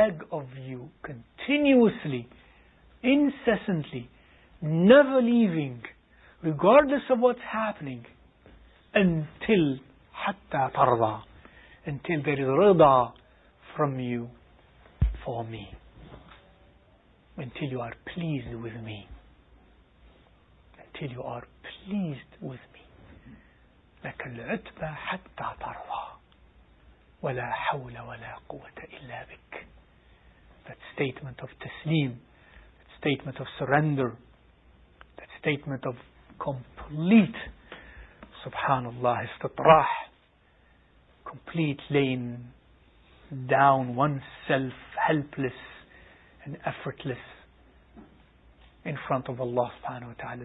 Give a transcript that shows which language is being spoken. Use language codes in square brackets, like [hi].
[en] of you continuously, incessantly, never leaving, regardless of what's happening, until [ar] حتى ترضى, [en] until there is rida from you for me, until you are pleased with me, until you are pleased with me. [ar] لك العتبى حتى ترضى ولا حول ولا قوة إلا بك. [en] That statement of taslim, that statement of surrender, that statement of complete Subhanallah, istitrah, complete laying down oneself, helpless and effortless in front of Allah subhanahu wa ta'ala.